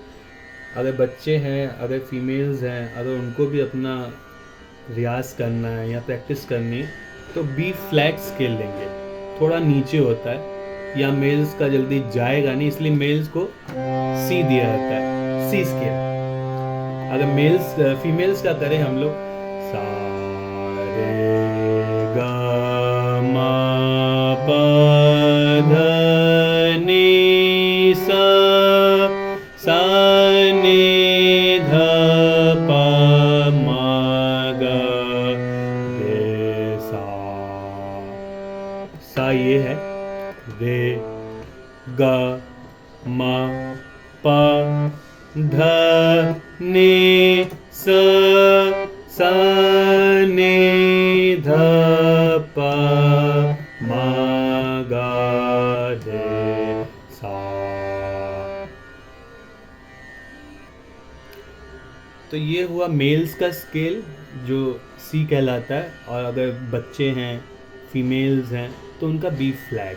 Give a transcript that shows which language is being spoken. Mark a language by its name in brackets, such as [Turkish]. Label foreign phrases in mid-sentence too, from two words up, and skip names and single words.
[Hindi] अगर बच्चे हैं, अगर फीमेल्स हैं, अगर उनको भी अपना रियाज करना है या प्रैक्टिस करनी है तो [English] B flat scale [Hindi] लेंगे, थोड़ा नीचे होता है, या मेल्स का जल्दी जाएगा नहीं इसलिए मेल्स को सी दिया जाता है, [English] C scale. [Hindi] अगर मेल्स फीमेल्स का करें हम लोग, सा रे गा मा पा धा नी सा, सा नी धा पा मा गा रे सा। सा ये है, रे गा मा पा धा नी सा, सा नी धा पा मा गा रे सा। तो ये हुआ मेल्स का स्केल जो सी कहलाता है, और अगर बच्चे हैं, फीमेल्स हैं, तो उनका [English] B flat.